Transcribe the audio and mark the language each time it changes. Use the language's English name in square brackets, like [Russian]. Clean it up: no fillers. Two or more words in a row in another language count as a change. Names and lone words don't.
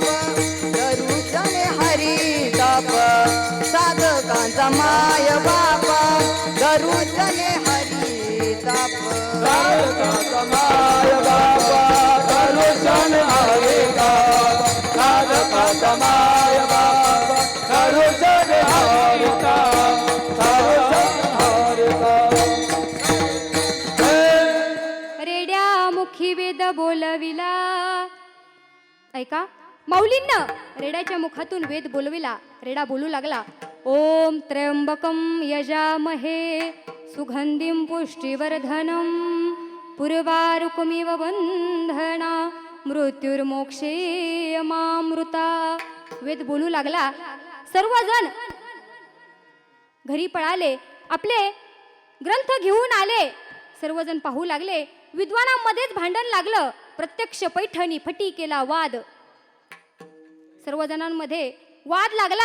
[Marathi] दरुजने हरी ताप, साधकांचा माय बाप दरुजने हरी ताप. साधकाचा माय बाबा दर्शन हरे का, साधकाचा माय बाबा दर्शन हरे का, दर्शन हरे का. रेड्या मुखी वेद बोलविला. ऐका, माऊलींना रेड्याच्या मुखातून वेद बोलविला. रेडा बोलू लागला. [Sanskrit] ओम त्र्यंबकम यजामहे सुगंधिं पुष्टिवर्धनम पूर्वारुकमिव बंधना मृत्युर्मोक्षे मामृता. [Marathi] वेद बोलू लागला. सर्वजण घरी पळाले, आपले ग्रंथ घेऊन आले. सर्वजण पाहू लागले. विद्वानांमध्येच भांडण लागलं. प्रत्यक्ष पैठणी फटी केला वाद. सर्वजणांमध्ये वाद लागला.